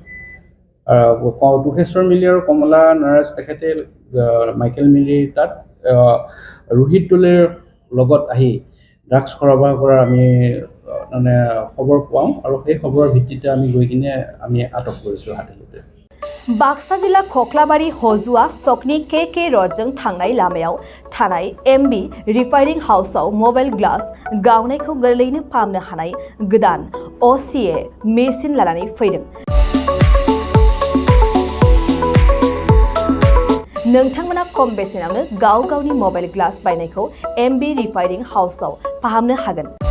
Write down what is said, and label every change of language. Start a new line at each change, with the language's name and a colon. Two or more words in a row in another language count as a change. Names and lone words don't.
Assamese: তুকেশ্বৰ মিলি আৰু কমলা নাৰাজ তেখেতে মাইকেল মিলিৰ তাত ৰোহিত দলেৰ লগত আহি ড্ৰাগছ সৰবৰাহ কৰাৰ আমি খবৰ পাওঁ আৰু সেই খবৰৰ ভিত্তিতে আমি গৈ কিনে আমি আটক কৰিছোঁ হাতে লোতে।
Bodo: बाक्सा जिल्ला खख्लाबारि हजुआ सकनि के रडजों थांनाय लामायाव थानाय एमबी रिफाइनिं हाउसआव
English: mobile glass
Bodo: गावनायखौ गोरलैयैनो फाहामनो हानाय गोदान OCA मेसिन लानानै फैदों। नोंथांमोना खम बेसेनावनो गाव गावनि
English: mobile glass
Bodo: बायनायखौ एमबी रिफाइनिं हाउसआव फाहामनो हागोन।